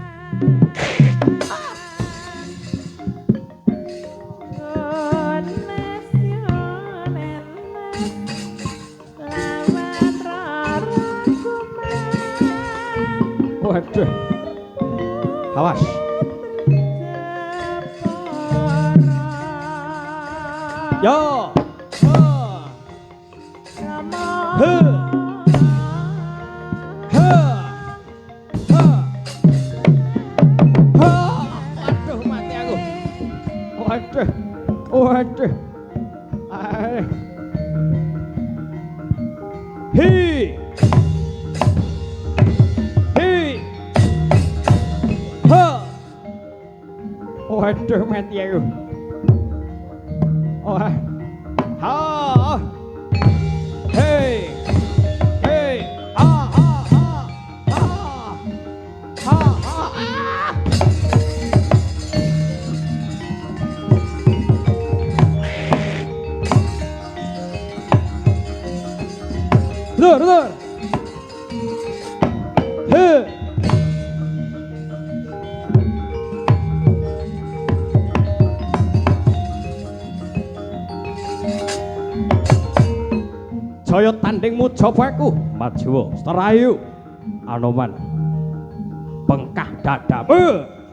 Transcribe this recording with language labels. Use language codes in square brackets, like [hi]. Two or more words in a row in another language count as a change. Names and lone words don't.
[jv] Waduh. Awas. Yo. He. He. He. Waduh, mati aku. Waduh. Waduh. Hi. Waduh, mati aku. Wah. Ha. Hey. Hey. Ha ha ha. Ha. Ha ha. Ah. Lur. He. Jaya tandingmu jabaku maju serayu Anoman bengkah dadamu.